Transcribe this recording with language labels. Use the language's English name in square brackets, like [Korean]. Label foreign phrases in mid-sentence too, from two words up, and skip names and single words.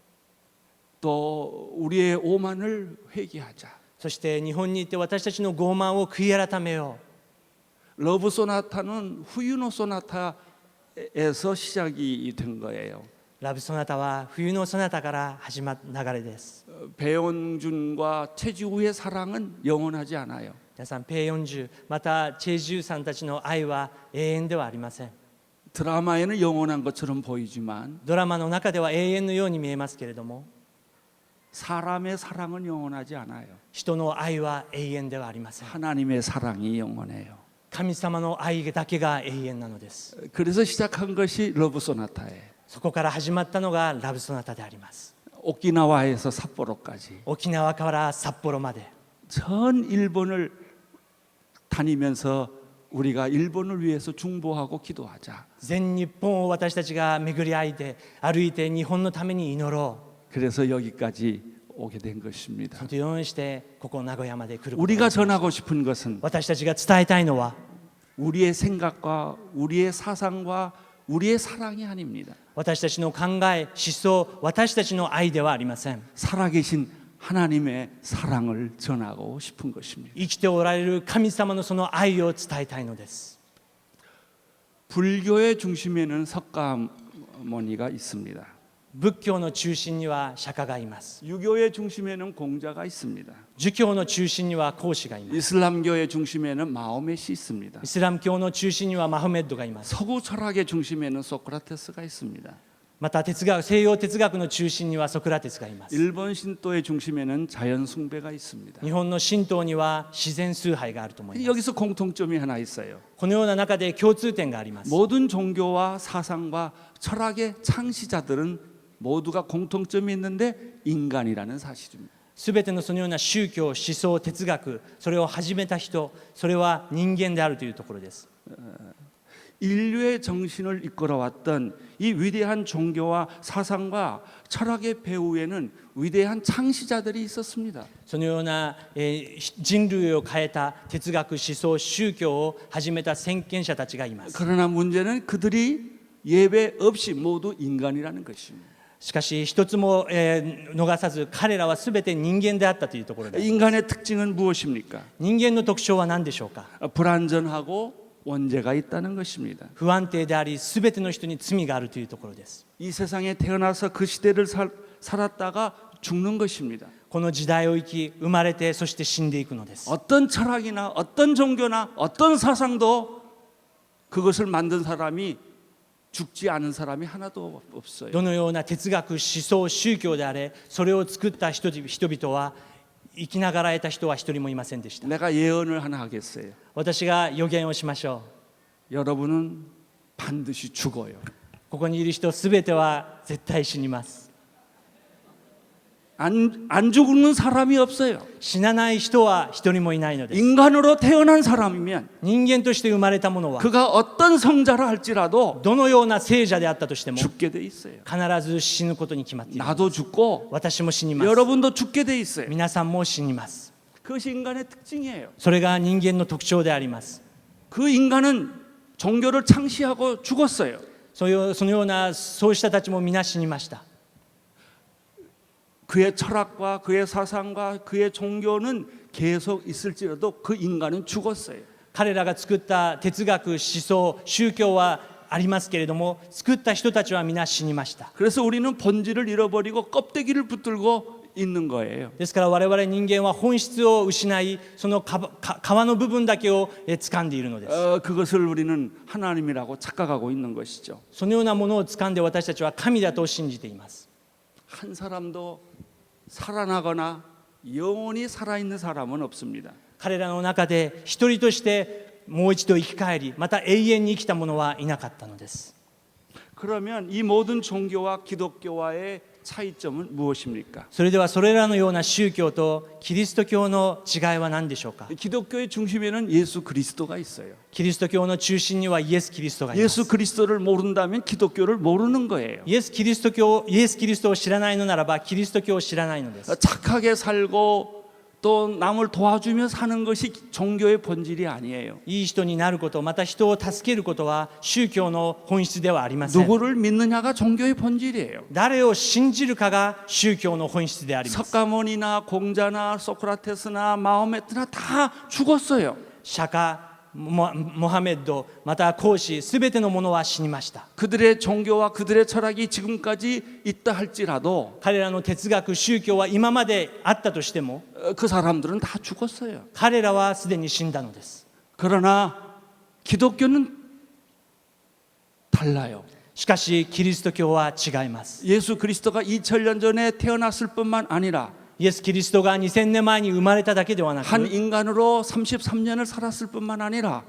[Korean] 또 우리의 오만을 회개하자. [Japanese] そして日本に行って私たちの傲慢を悔い改めよう。 [Korean] 러브 소나타는 후유노 소나타에서 시작이 된 거예요. [Japanese] ラブソナタは冬のソナタから始まった流れです。 [Korean] 배용준과 최지우의 사랑은 영원하지 않아요. [Japanese] 皆さん、ペイヨンジュまたチェジュさんたちの愛は永遠ではありません。 [Korean] 드라마에는 영원한 것처럼 보이지만 [Japanese] ドラマの中では永遠のように見えますけれども、 [Korean] 사람의 사랑은 영원하지 않아요. [Japanese] 人の愛は永遠ではありません。 [Korean] 하나님의 사랑이 영원해요. [Japanese] 神様の愛だけが永遠なのです。 [Korean] 그래서 시작한 것이 러브 소나타예요. [Japanese] そこから始まったのがラブソナタであります。 [Korean] 오키나와에서 삿포로까지 [Japanese] 沖縄から札幌まで [Korean] 전 일본을 다니면서 우리가 일본을 위해서 중보하고 기도하자. [Japanese] 全日本を私たちが巡り歩いて日本のために祈ろ [Korean] 그래서 여기까지 오게 된 것입니다. [Japanese] う。そのようにしてここ名古屋まで来ることが [Korean] 우리가 [Japanese] できました。 [Korean] 전하고 싶은 것은 [Japanese] 私たちが伝えたいのは [Korean] 우리의 생각과 우리의 사상과 우리의 사랑이 아닙니다. [Japanese] 私たちの考え、思想、私たちの愛ではありません。 [Korean] 살아계신 하나님의 사랑을 전하고 싶은 것입니다. [Japanese] 生きておられる神様のその愛を伝えたいのです。 [Korean] 불교의 중심에는 석가모니가 있습니다. [Japanese] 仏教の中心には釈迦がいます。 [Korean] 유교의 중심에는 공자가 있습니다. [Japanese] 儒教の中心には孔子がいます。 [Korean] 이슬람교의 중심에는 마호멧이 있습니다. [Japanese] イスラム教の中心にはマホメッドがいます。 [Korean] 서구 철학의 중심에는 소크라테스가 있습니다. [Japanese] また西洋哲学の中心にはソクラテスがいます。 [Korean] 일본 신도의 중심에는 자연 숭배가 있습니다. [Japanese] 日本の神道には自然崇拝があると思います。 [Korean] 여기서 공통점이 하나 있어요. [Japanese] このような中で共通点があります。 [Korean] 모든 종교와 사상과 철학의 창시자들은 모두가 공통점이 있는데 인간이라는 사실입니다. [Japanese] すべてのそのような宗教、思想、哲学、それを始めた人、それは人間であるというところです。 [Korean] 인류의 정신을 이끌어왔던 이 위대한 종교와 사상과 철학의 배후에는 위대한 창시자들이 있었습니다. [Japanese] そのような、人類を変えた哲学思想宗教を始めた先見者たちがいます。 [Korean] 그러나 문제는 그들이 예배 없이 모두 인간이라는 것입니다. [Japanese] しかし一つも、逃さず彼らは全て人間であったというところです。 [Korean] 인간의 특징은 무엇입니까? [Japanese] 人間の特徴は何でしょうか。 [Korean] 불완전하고 원죄가 있다는 것입니다. [Japanese] 不安定であり全ての人に罪があるというところです。 [Korean] 이 세상에 태어나서 그 시대를 살았다가 죽는 것입니다. [Japanese] この時代を生き生まれてそして死んでいくのです。 [Korean] 어떤 철학이나 어떤 종교나 어떤 사상도 그것을 만든 사람이 죽지 않은 사람이 하나도 없어요. [Japanese] どのような哲学思想宗教であれそれを作った人々は生きながら得た人は一人もいませんでした。 [Korean] 내가 예언을 하나 하겠어요. [Japanese] 私が予言をしましょ [Korean] 여러분은 반드시 죽어요. [Japanese] う。ここにいる人すべては絶対死にます。 [Korean] 안 죽는 사람이 없어요. [Japanese] 死なない人は一人もいないのです。 [Korean] 인간으로 태어난 사람이면 [Japanese] 人間として生まれたものは [Korean] 그가 어떤 성자라 할지라도 [Japanese] どのような聖者であったとしても [Korean] 죽게 돼 있어요. [Japanese] 必ず死ぬことに決まっている。 [Korean] 나도 죽고 [Japanese] 私も死にます。 [Korean] 여러분도 죽게 돼 있어요. [Japanese] 皆さんも死にます。 [Korean] 그것이 인간의 특징이에요. [Japanese] それが人間の特徴であります。 [Korean] 그 인간은 종교를 창시하고 죽었어요. [Japanese] そのようなそうしたたちも皆死にました。 [Korean] 그의 철학과 그의 사상과 그의 종교는 계속 있을지라도 그 인간은 죽었어요. [Japanese] 彼らが作った哲学思想宗教はありますけれども作った人たちは皆死にました。 [Korean] 그래서 우리는 본질을 잃어버리고 껍데기를 붙들고 있는 거예요. [Japanese] ですから我々人間は本質を失いその皮の部分だけを掴んでいるのです。 [Korean] 그것을 우리는 하나님이라고 착각하고 있는 것이죠. [Japanese] そのようなものを掴んで私たちは神だと信じています。 [Korean] 한 사람도 살아나거나 영원히 살아있는 사람은 없습니다. [Japanese] 彼らの中で一人としてもう一度生き返りまた永遠に生きた者はいなかったのです。 [Korean] 그러면 이 모든 종교와 기독교와의 차이점은 무엇입니까? [Japanese] それではそれらのような宗教とキリスト教の違いは何でしょうか。 [Korean] 기독교의 중심에는 예수 그리스도가 있어요. [Japanese] キリスト教の中心にはイエス・キリストがいます。 [Korean] 예수 그리스도를 모른다면 기독교를 모르는 거예요. [Japanese] イエス・キリストを知らないのならばキリスト教を知らないのです。 [Korean] 착하게 살고 또 남을 도와주며 사는 것이 종교의 본질이 아니에요. [Japanese] いい人になることまた人を助けることは宗教の本質ではありません。 [Korean] 누구를 믿느냐가 종교의 본질이에요. [Japanese] 誰を信じるかが宗教の本質であります。 [Korean] 석가모니나 공자나 소크라테스나 마호메트나 다 죽었어요. [Japanese] 釈迦、モハメッドまた孔子すべてのものは死にました。 [Korean] 그들의 종교와 그들의 철학이 지금까지 있다 할지라도 [Japanese] 彼らの哲学宗教は今まであったとしても [Korean] 그 사람들은 다 죽었어요. [Japanese] 彼らはすでに死んだのです。 [Korean] 그러나 기독교는 달라요. [Japanese] しかしキリスト教は違います。 [Korean] 예수 그리스도가 2000년 전에 태어났을 뿐만 아니라 [Japanese] イエス・キリストが2000年前に生まれただけではなく [Korean] 한 인간으로 33년을 살았을 뿐만 아니라